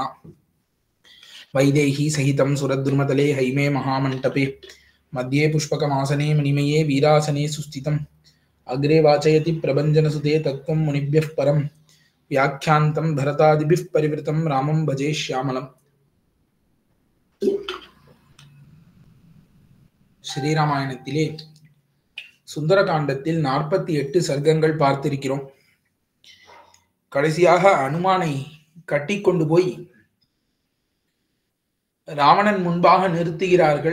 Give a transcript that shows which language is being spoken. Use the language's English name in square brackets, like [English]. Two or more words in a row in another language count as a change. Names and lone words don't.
[Sanskrit] वैदेही सहितं सुरद्रुमतले हैमे महामण्टपे मध्ये पुष्पकमासने मणिमये वीरासने सुस्थितम्। अग्रे वाचयति प्रभञ्जनसुते तत्त्वं मुनिभ्यः परं व्याख्यान्तं भरतादिभिः परिवृतं रामं भजे श्यामलम्। [Tamil] ஸ்ரீராமாயணத்திலே சுந்தரகாண்டத்தில் 48 சர்க்கங்கள் பார்த்திருக்கிறோம். கடைசியாக அனுமானை கட்டிக்கொண்டு போய் ராவணன் முன்பாக நிறுத்துகிறார்கள்.